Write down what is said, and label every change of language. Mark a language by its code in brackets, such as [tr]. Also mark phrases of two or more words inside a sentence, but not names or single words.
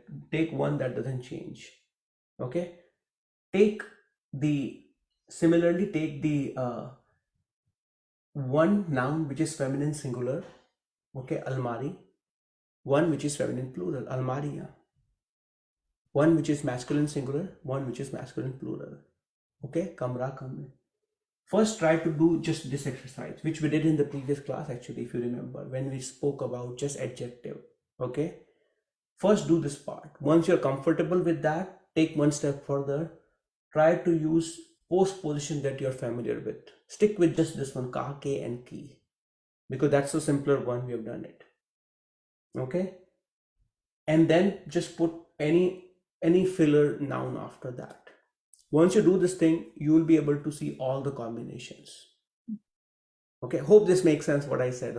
[en] Take one that doesn't change. Okay, similarly take the one noun which is feminine singular, okay, almari, one which is feminine plural, almaria, one which is masculine singular, one which is masculine plural, [hi] okay, kamra kamre. [en] First try to do just this exercise, which we did in the previous class actually, if you remember, when we spoke about just adjective. Okay, first do this part. Once you're comfortable with that, take one step further, try to use postposition that you're familiar with. Stick with just this one, [hi] ka, ke and ki, [en] because that's the simpler one. We have done it. Okay, and then just put any filler noun after that. Once you do this thing, you will be able to see all the combinations. Okay, hope this makes sense what I said.